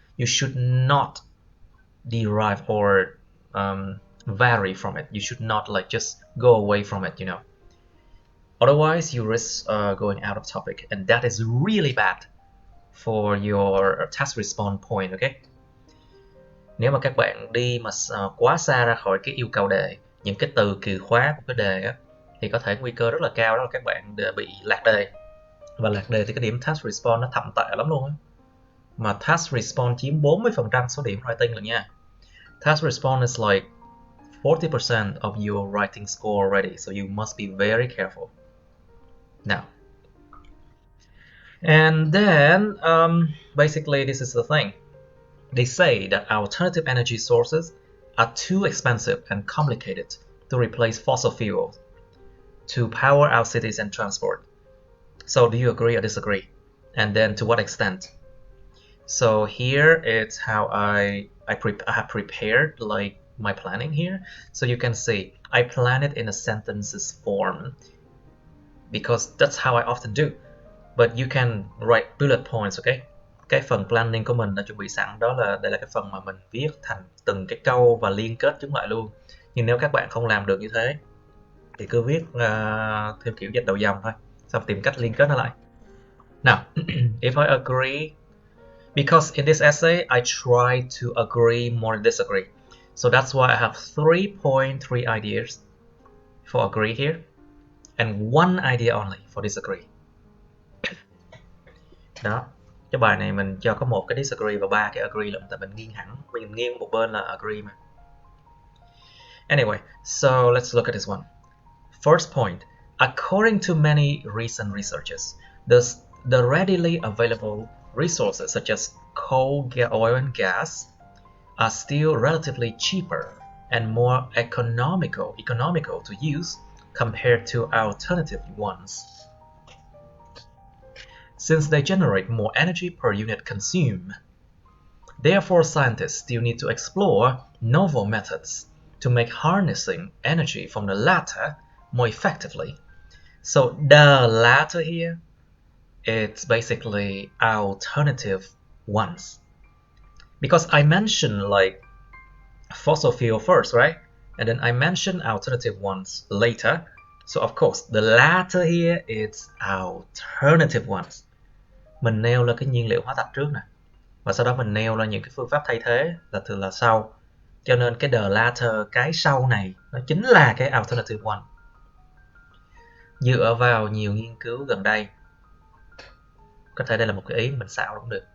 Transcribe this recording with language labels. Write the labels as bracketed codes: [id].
[en] You should not derive or vary from it. You should not like just go away from it, Otherwise, you risk going out of topic, and that is really bad for your test response point, okay? [vi] Nếu mà các bạn đi mà quá xa ra khỏi cái yêu cầu đề, những cái từ từ khóa của cái đề á, thì có thể nguy cơ rất là cao đó là các bạn bị lạc đề. Và lạc đề thì cái điểm test response nó thậm tệ lắm luôn á. Mà test response chiếm 40% số điểm writing rồi nha. [en] Test response is like 40% of your writing score already, so you must be very careful. Now, and then basically this is the thing. They say that alternative energy sources are too expensive and complicated to replace fossil fuels to power our cities and transport. So do you agree or disagree? And then to what extent? So here it's how I have prepared like my planning here. So you can see I plan it in a sentences form because that's how I often do. But you can write bullet points, okay? [vi] Cái phần planning của mình đã chuẩn bị sẵn đó là đây là cái phần mà mình viết thành từng cái câu và liên kết chúng lại luôn. Nhưng nếu các bạn không làm được như thế thì cứ viết theo kiểu dịch đầu dòng thôi, xong tìm cách liên kết nó lại. [en] Now, if I agree, because in this essay I try to agree more than disagree. So that's why I have 3.3 ideas for agree here and one idea only for disagree. [vi] Đó, cái bài này mình cho có một cái disagree và ba cái agree lận, tại mình nghiêng một bên là agree mà. [en] Anyway, so let's look at this one. First point, according to many recent researches, the readily available resources such as coal, oil, and gas are still relatively cheaper and more economical to use compared to alternative ones. Since they generate more energy per unit consumed. Therefore, scientists still need to explore novel methods to make harnessing energy from the latter more effectively. So the latter here, it's basically alternative ones. Because I mentioned like fossil fuel first, right? And then I mentioned alternative ones later. So of course, the latter here is alternative ones. [vi] Mình nêu lên cái nhiên liệu hóa thạch trước nè, và sau đó mình nêu lên những cái phương pháp thay thế là thường là sau. Cho nên cái the latter, cái sau này, nó chính là cái alternative one. Dựa vào nhiều nghiên cứu gần đây, có thể đây là một cái ý mình xạo cũng được.